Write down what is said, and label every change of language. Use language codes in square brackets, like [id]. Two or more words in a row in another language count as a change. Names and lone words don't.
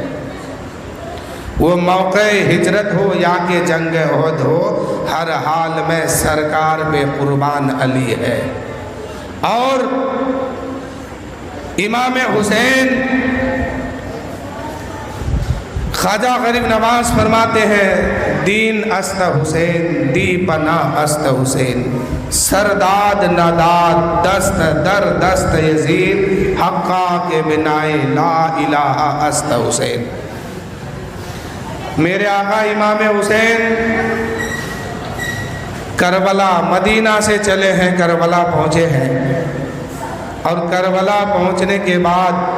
[ur] وہ موقع ہجرت ہو یا کہ جنگ احد ہو، ہر حال میں سرکار پہ قربان علی ہے۔ اور امام حسین، خواجہ غریب نواز فرماتے ہیں، [fa] دین است حسین دی پناہ است حسین، سرداد نداد دست در دست یزید، حقا کے بنائے لا الہ است حسین۔ [ur] میرے آقا امام حسین کربلا مدینہ سے چلے ہیں، کربلا پہنچے ہیں، اور کربلا پہنچنے کے بعد